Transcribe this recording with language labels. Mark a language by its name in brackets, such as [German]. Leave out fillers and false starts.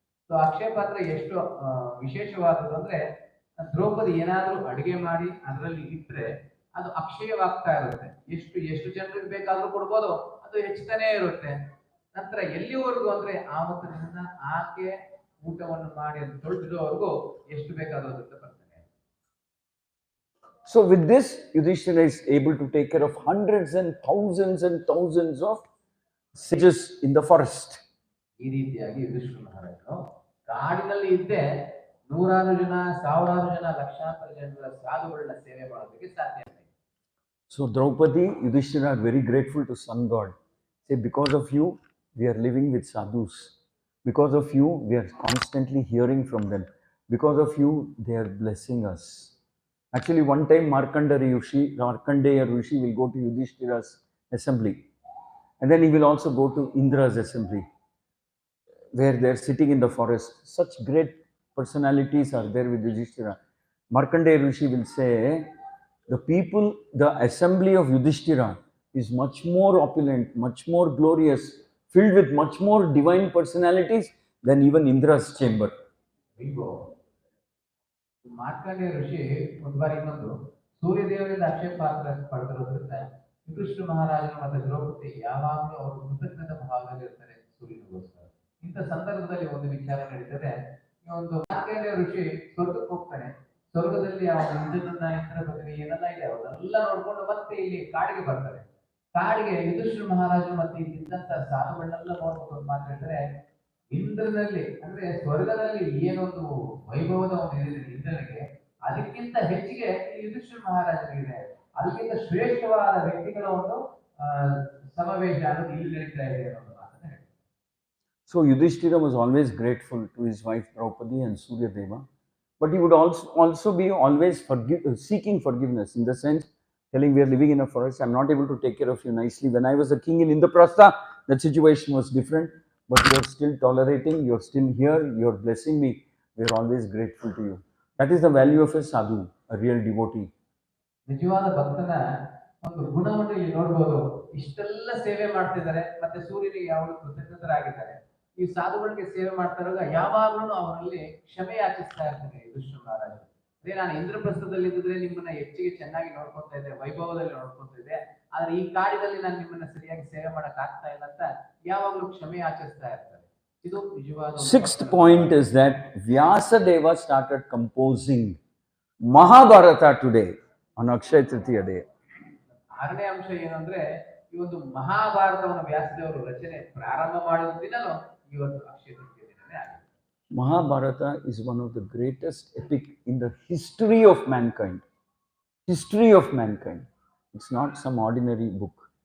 [Kannada] So ಅಕ್ಷಯ ಪಾತ್ರ ಎಷ್ಟು ವಿಶೇಷವಾದದ್ದು ಅಂದ್ರೆ, ದ್ರೌಪದಿ ಏನಾದ್ರೂ ಅಡಿಗೆ ಮಾಡಿ ಅದರಲ್ಲಿ ಇಟ್ರೆ ಅದು ಅಕ್ಷಯವಾಗ್ತಾ ಇರುತ್ತೆ. ಎಷ್ಟು ಜನರಿಗೆ ಬೇಕಾದ್ರೂ ಕೊಡ್ಬೋದು, ಅದು ಹೆಚ್ಚುತ್ತಾನೇ ಇರುತ್ತೆ. ನಂತರ ಎಲ್ಲಿವರೆಗೂ ಅಂದ್ರೆ ಆವತ್ತಿನಿಂದ ಆಕೆ ಊಟವನ್ನು ಮಾಡಿ ಅದು ತೊಳೆದಿರೋವರೆಗೂ ಎಷ್ಟು ಬೇಕಾದ್ರೂ ಅಂತ ಬರ್ತಾನೆ. [English] So with this, Yudhishthira is able to take care of hundreds and thousands of sages in the forest. [Kannada] ಈ ರೀತಿಯಾಗಿ ಯುಧಿಷ್ಠಿರ ಮಹಾರಾಜನು ಕಾಡಿನಲ್ಲಿ ಇದ್ದೇ ನೂರಾರು ಜನ, ಸಾವಿರಾರು ಜನ, ಲಕ್ಷಾಂತರ ಜನರ ಸಾಧುಗಳನ್ನ ಸೇವೆ ಮಾಡೋದಕ್ಕೆ ಸಾಧ್ಯ ಆಗಿದೆ. [English] So Draupadi, Yudhishthira are very grateful to sun god. Say, because of you, we are living with sadhus. Because of you, we are constantly hearing from them. Because of you, they are blessing us. Actually, one time Markandeya Rishi will go to Yudhishthira's assembly. And then he will also go to Indra's assembly, where they're sitting in the forest. Such great personalities are there with Yudhishthira. Markandeya Rishi will say, the assembly of Yudhishthira is much more opulent, much more glorious, filled with much more divine personalities than even Indra's chamber. [Kannada] Markandeya ಋಷಿ ಒಂದು ಬಾರಿ ಇನ್ನೊಂದು ಸೂರ್ಯದೇವರಿಂದ ಆಕ್ಷೇಪ ಪಡೆದಿರೋದ್ರಿಂದ ಕೃಷ್ಣ ಮಹಾರಾಜನು ಮತ್ತೆ ದ್ರೌಪದಿ ಯಾವಾಗಲೂ ಅವರು ಕೃತಜ್ಞತ ಭಾವದಲ್ಲಿ ಇರ್ತಾರೆ ಸೂರ್ಯನಿಗೋಸ್ಕರ. ಇಂಥ ಸಂದರ್ಭದಲ್ಲಿ ಒಂದು ವಿಚಾರ ನಡೀತದೆ. ಈ ಒಂದು ಮಾರ್ಕಂಡೇಯ ಋಷಿ ಸ್ವರ್ಗಕ್ಕೆ ಹೋಗ್ತಾನೆ. ಸ್ವರ್ಗದಲ್ಲಿ ಅವನ ಇಂದ್ರನನ್ನ ಇಂದ್ರ ಪದವಿ ಏನೆಲ್ಲ ಇದೆ ಅವನ್ನೆಲ್ಲ ನೋಡ್ಕೊಂಡು ಮತ್ತೆ ಇಲ್ಲಿ ಕಾಡಿಗೆ ಬರ್ತಾರೆ. ಕಾಡಿಗೆ ಯುಧಿಷ್ಠಿರ ಮಹಾರಾಜರು ಮತ್ತೆ ಇದ್ದಂತ ಸಾಧುಗಳನ್ನೆಲ್ಲ ನೋಡ್ಕೊಂಡು ಮಾತಾಡ್ತಾರೆ, ಇಂದ್ರನಲ್ಲಿ ಅಂದ್ರೆ ಸ್ವರ್ಗದಲ್ಲಿ ಏನೊಂದು ವೈಭವದ ಒಂದು ಇದೆ ಇಂದ್ರನಿಗೆ, ಅದಕ್ಕಿಂತ ಹೆಚ್ಚಿಗೆ ಯುಧಿಷ್ಠಿರ ಮಹಾರಾಜನಿಗಿದೆ. ಅದಕ್ಕಿಂತ ಶ್ರೇಷ್ಠವಾದ ವ್ಯಕ್ತಿಗಳ ಒಂದು ಸಮಾವೇಶ ಅನ್ನೋದು ಇಲ್ಲಿ ನಡೀತಾ ಇದೆ ಅನ್ನೋದು ಮಾತನ್ನ ಹೇಳಿ. [English] So Yudhishthira was always grateful to his wife Draupadi and Suryadeva, but he would also be always seeking forgiveness, in the sense telling, we are living in a forest, I'm not able to take care of you nicely. When I was a king in Indraprastha, that situation was different, but you're still tolerating, you're still here, you're blessing me, we're always grateful to you. That is the value of a sadhu, a real devotee. [Kannada] ನಿಜವಾದ ಭಕ್ತನ ಒಂದು ಗುಣವನ್ನು ಇಲ್ಲಿ ನೋಡ್ಬೋದು. ಇಷ್ಟೆಲ್ಲ ಸೇವೆ ಮಾಡ್ತಿದ್ದಾರೆ, ಮತ್ತೆ ಸೂರ್ಯನಿಗೆ ಯಾವಾಗಲೂ ಕೃತಜ್ಞತರಾಗಿದ್ದಾರೆ. ಈ ಸಾಧುಗಳಿಗೆ ಸೇವೆ ಮಾಡ್ತಾರಾಗ ಯಾವಾಗಲೂ ಅವರಲ್ಲಿ ಕ್ಷಮೆ ಯಾಚಿಸ್ತಾ ಇರ್ತಾನೆ ಯುಧಿಷ್ಠಿರ ಮಹಾರಾಜ. ಅದೇ ನಾನು ಇಂದ್ರಪ್ರಸ್ಥದಲ್ಲಿ ಇದ್ದಿದ್ರೆ ನಿಮ್ಮನ್ನ ಹೆಚ್ಚಿಗೆ ಚೆನ್ನಾಗಿ ನೋಡ್ಕೊತಾ ಇದ್ದೆ, ವೈಭವದಲ್ಲಿ ನೋಡ್ಕೊತಾ ಇದ್ದೆ, ಆದ್ರೆ ಈ ಕಾಡಿನಲ್ಲಿ ನಾನು ನಿಮ್ಮನ್ನ ಸರಿಯಾಗಿ ಸೇವೆ ಮಾಡಕ್ ಆಗ್ತಾ ಇಲ್ಲ ಅಂತ ಯಾವಾಗಲೂ ಕ್ಷಮೆ ಯಾಚಿಸ್ತಾ ಇರ್ತಾರೆ. ಇದು ನಿಜವಾದ. [English] Sixth point is that Vyasadeva started composing Mahabharata today on Akshaya Tritiya day. [Kannada] ಆರನೇ ಅಂಶ ಏನಂದ್ರೆ, ಈ ಒಂದು ಮಹಾಭಾರತವನ್ನು ವ್ಯಾಸದೇವರು ರಚನೆ ಪ್ರಾರಂಭ ಮಾಡಿದ ದಿನನೂ ಇವತ್ತು ಅಕ್ಷಯ ತೃತೀಯ ದಿನನೇ ಆಗಿದೆ. [English] Mahabharata is one of the greatest epic in the history of mankind. History of mankind. It's not some ordinary book.